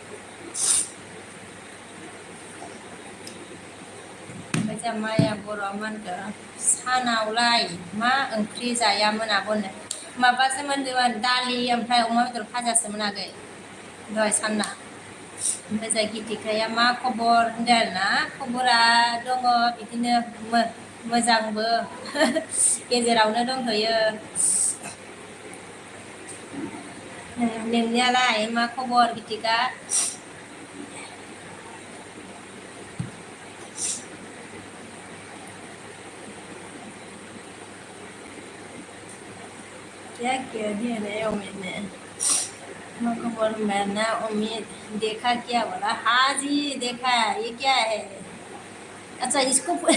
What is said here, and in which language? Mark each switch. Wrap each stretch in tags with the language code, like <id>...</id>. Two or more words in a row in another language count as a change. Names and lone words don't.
<brx>ओमफ्राय जा माया बर'आ मा होनदों सानावलाय मा ओंख्रि जायामोन आब'नो माबासोमोन दालि ओमफ्राय अमा बेदर भाजासोमोन आगै दहाय सानना ओमफ्राय जा गितिकाया मा खबर होनदों आरोना खबरा दङ बिदिनो मोजांबो गेजेरावनो दंथ'यो नोंनियालाय मा खबर गितिका</brx> <hi>क्या किया दिया रे अमित ने</hi> <brx>मा खबर</brx> <hi>मैंने अमित देखा क्या बोला हाँ जी देखा ये क्या है अच्छा इसको</hi>